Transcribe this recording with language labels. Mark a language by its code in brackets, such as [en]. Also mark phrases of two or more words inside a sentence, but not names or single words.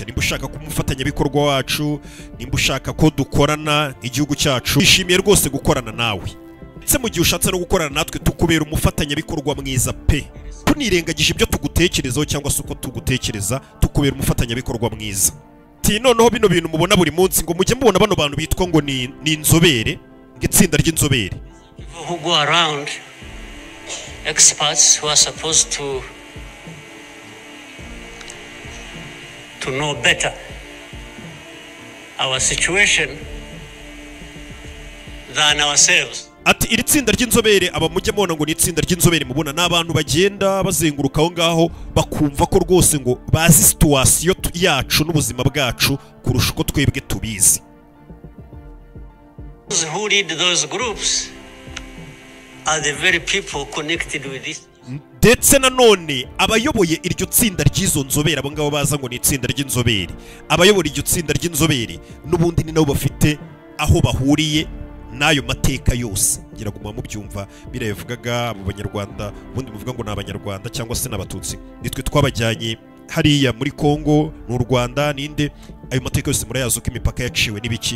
[rw] Nimba ushaka ko umufatanyabikorwa wacu, nimba ushaka ko dukorana igihugu cyacu, twishimiye rwose gukorana nawe, ndetse mu gihe ushatse no gukorana natwe tukubera umufatanyabikorwa mwiza pe, tunirengagije ibyo tugutekerezaho cyangwa se uko tugutekereza, tukubera umufatanyabikorwa mwiza. Noneho bino bintu mubona buri munsi ngo mujye mubona bano bantu bitwa ngo ni inzobere, ngitsinda ry'inzobere, [en] who go around, experts who are supposed to know better our situation than ourselves. [rw] Ati iri tsinda ry'inzobere, aba mujye mubona ngo ni itsinda ry'inzobere, mubona n'abantu bagenda bazenguruka aho ngaho bakumva ko rwose ngo bazi situation yacu n'ubuzima bwacu kurusha uko twebwe tubizi. [en] Those who lead those groups are the very people connected with this. [rw] Ndetse nanone abayoboye iryo tsinda ry'izo nzobere, abo ngabo baza ngo ni itsinda ry'inzobere, abayobora iryo tsinda ry'inzobere n'ubundi ni nabo bafite aho bahuriye n'ayo mateka yose. Ngira ngo mubyumva biravugaga mu Banyarwanda, ubundi muvuga ngo ni Abanyarwanda cyangwa se n'Abatutsi, nitwe twabajyanye hariya muri Kongo n'u Rwanda ninde, ayo mateka yose murayazo ko imipaka yaciwe n'ibiki.